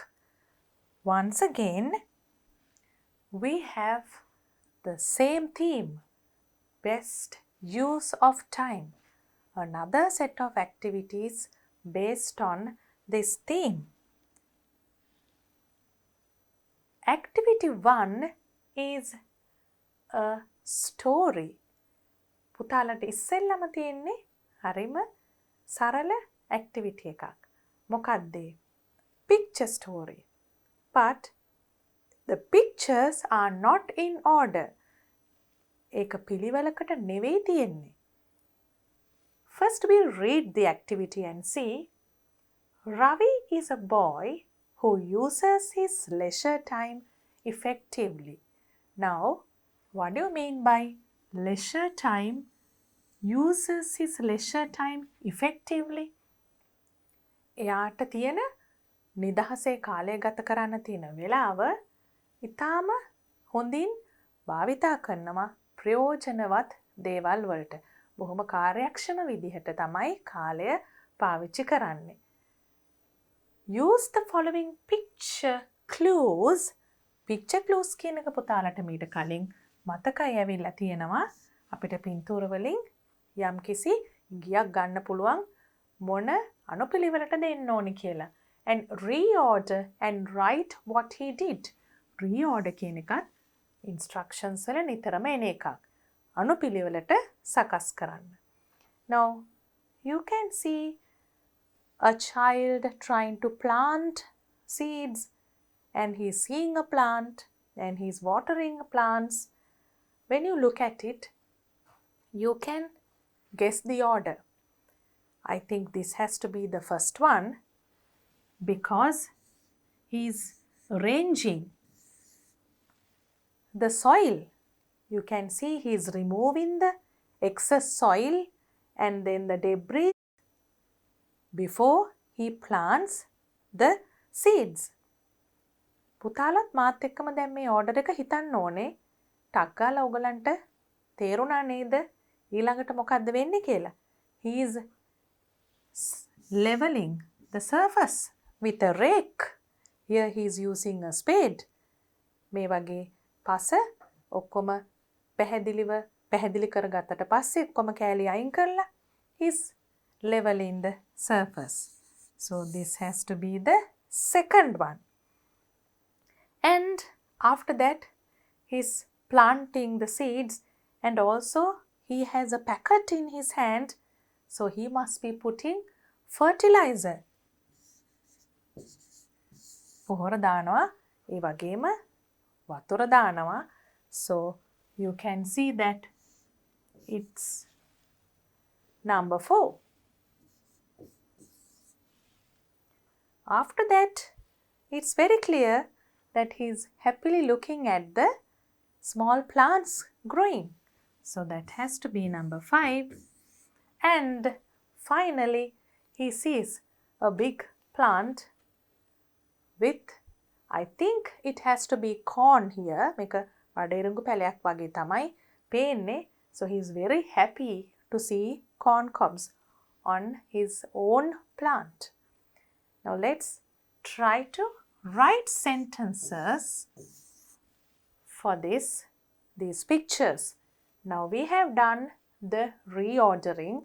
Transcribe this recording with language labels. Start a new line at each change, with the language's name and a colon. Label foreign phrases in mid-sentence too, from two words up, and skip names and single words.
English: Once again, we have the same theme, best use of time. Another set of activities based on this theme. Activity 1 is a story.
Sinhala: පුතාලට ඉස්සෙල්ලම තියෙන්නේ හරිම සරල activity එකක්. මොකක්ද?
English: Picture story. But the pictures are not in order.
Sinhala: ඒක පිළිවෙලකට නෙවෙයි තියෙන්නේ.
English: First we'll read the activity and see. Ravi is a boy who uses his leisure time effectively. Now, what do you mean by leisure time? Uses his leisure time effectively?
Sinhala: එයාට තියෙන නිදහසේ කාලය ගත කරන්න තියෙන වෙලාව ඉතාම හොඳින් භාවිතා කරනවා ප්‍රයෝජනවත් දේවල් වලට. බොහොම කාර්යක්ෂම විදිහට තමයි කාලය පාවිච්චි කරන්නේ.
English: Use the following picture clues. Picture clues
Sinhala: කියන එක පුතාලට මීට කලින් මතකයි ඇවිල්ලා තියෙනවා. අපිට පින්තූර වලින් යම්කිසි ගියක් ගන්න පුළුවන් මොන අනුපිළිවෙලට දෙන්න ඕනි කියලා.
English: And reorder and write what he did.
Sinhala: Reorder කියන එකත් instructions වල නිතරම එන එකක්. අනුපිළිවෙලට සකස් කරන්න.
English: Now, you can see a child trying to plant seeds and he's seeing a plant and he's watering plants. When you look at it, you can guess the order. I think this has to be the first one because he's arranging the soil. You can see he's removing the excess soil and then the debris before he plants the seeds.
Sinhala: පුතාලත් මාත් එක්කම දැන් මේ ඕඩර් එක හිතන්න ඕනේ. ටක් ගාලා ඔයගලන්ට තේරුණා නේද? ඊළඟට මොකද්ද වෙන්නේ කියලා?
English: He is leveling the surface with a rake. Here he is using a spade.
Sinhala: මේ වගේ පස ඔක්කොම පැහැදිලි කරගත්තට පස්සේ ඔක්කොම කෑලි අයින් කරලා
English: he's leveling the surface. So this has to be the second one. And after that, he's planting the seeds and also he has a packet in his hand. So he must be putting fertilizer.
Sinhala: පොහොර දානවා ඒ වගේම වතුර දානවා.
English: So you can see that it's number 4. After that, it's very clear that he's happily looking at the small plants growing. So that has to be number 5. And finally, he sees a big plant with, I think it has to be corn here.
Sinhala: මේක වඩේරුඟු පැලයක් වගේ තමයි පේන්නේ.
English: So he's very happy to see corn cobs on his own plant. Now let's try to write sentences for these pictures. Now we have done the reordering.